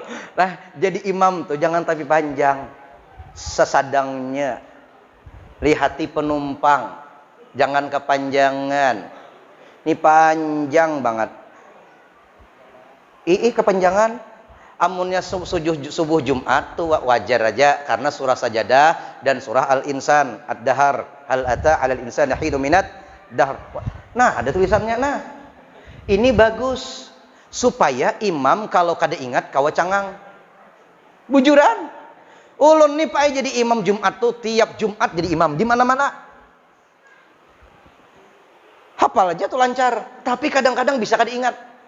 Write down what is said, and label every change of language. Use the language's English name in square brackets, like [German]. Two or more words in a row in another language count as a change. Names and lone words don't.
[Banjar] Nah, jadi imam tuh jangan tapi panjang, sesadangnya. Lihati penumpang, jangan kepanjangan. [Indonesian] Ini panjang banget. Kepanjangan. [Banjar] Amunnya subuh Jumat tuh wajar aja karena surah Sajadah dan surah Al-Insan, Ad-Dahar, [Arabic] hal ata 'alal insani hinun minad dahr. [Banjar] Nah, ada tulisannya. Nah, ini bagus supaya imam kalau kada ingat kawa cangang. Bujuran. Ulun nih Pak jadi imam Jumat tuh tiap Jumat jadi imam di mana-mana. Hafal aja tuh lancar, tapi kadang-kadang bisa kada ingat.